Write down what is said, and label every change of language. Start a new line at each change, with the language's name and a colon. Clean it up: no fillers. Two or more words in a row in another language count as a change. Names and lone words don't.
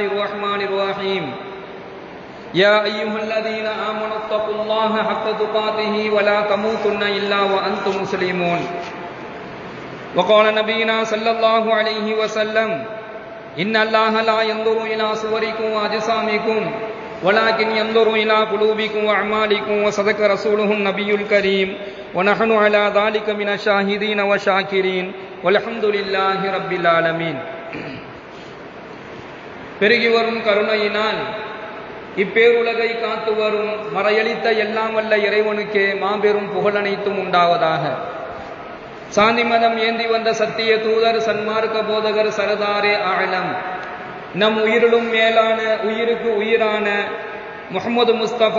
Arabic: الرحمن الرحيم يا أيها الذين آمنوا اتقوا الله حق تقاته ولا تموتن إلا وأنتم مسلمون وقال نبينا صلى الله عليه وسلم إن الله لا ينظر إلى صوركم وأجسامكم ولكن ينظر إلى قلوبكم وأعمالكم وصدق رسوله النبي الكريم ونحن على ذلك من الشاهدين والشاكرين والحمد لله رب العالمين.
Tamil: பெருகி வரும் கருணையினால் இப்பேருலகை காத்து வரும் மறையளித்த எல்லாம் வல்ல இறைவனுக்கே மாபெரும் புகழனைத்தும் உண்டாவதாக. சாந்தி மதம் ஏந்தி வந்த சத்திய தூதர் சன்மார்க்க போதகர் சரதாரே ஆலம் நம் உயிரிலும் மேலான உயிருக்கு உயிரான முஹம்மது முஸ்தபா